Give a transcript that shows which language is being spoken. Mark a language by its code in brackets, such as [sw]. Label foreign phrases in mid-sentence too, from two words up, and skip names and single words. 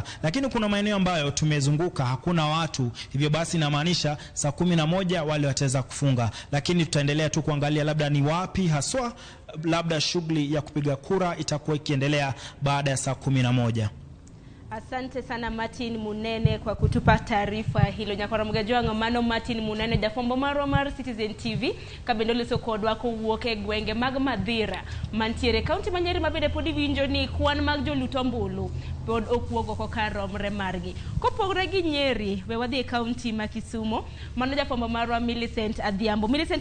[sw] Lakini kuna maeneo ambayo tumezunguka hakuna watu, hivyo basi inamaanisha saa 11 wale wataweza kufunga. Lakini tutaendelea tu kuangalia labda ni wapi haswa labda shughuli ya kupiga kura itakuwa ikiendelea baada ya saa 11. Asante sana Martin Munene kwa kutupa taarifa hilo. [luo] Nyakora mgajua ngamano Martin Munene jafombo mar Citizen TV kabendole sokodwa ko wuoke gwenge mag Mathira mantiere county manyeri mabede podi winjo ni Kuan mag joluto ombulu pod okuogo ko karomre margi kopogre gi Nyeri we wadhi county ma Kisumo mano jafombo marwa Millicent Adhiambo